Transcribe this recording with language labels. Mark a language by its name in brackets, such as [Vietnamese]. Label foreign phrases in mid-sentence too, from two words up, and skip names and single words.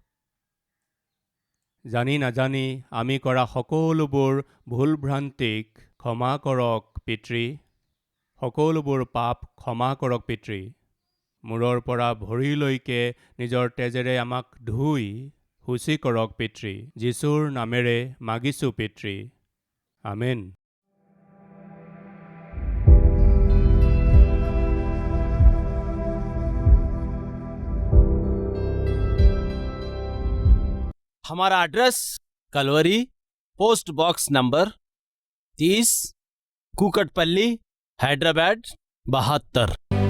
[Assamese] জানি নাজানি আমি কৰা সকলোবোৰ ভুল ভ্ৰান্তিক ক্ষমা কৰক পিতৃ। সকলোবোৰ পাপ ক্ষমা কৰক পিতৃ। মূৰৰ পৰা ভৰিলৈকে নিজৰ তেজেৰে আমাক ধুই শুচি কৰক পিতৃ। যীশুৰ নামেৰে মাগিছোঁ পিতৃ। আমেন। [Hindi] हमारा एड्रेस कलवरी, [English] post box number [Hindi] 30, कुकटपल्ली, हैदराबाद 72।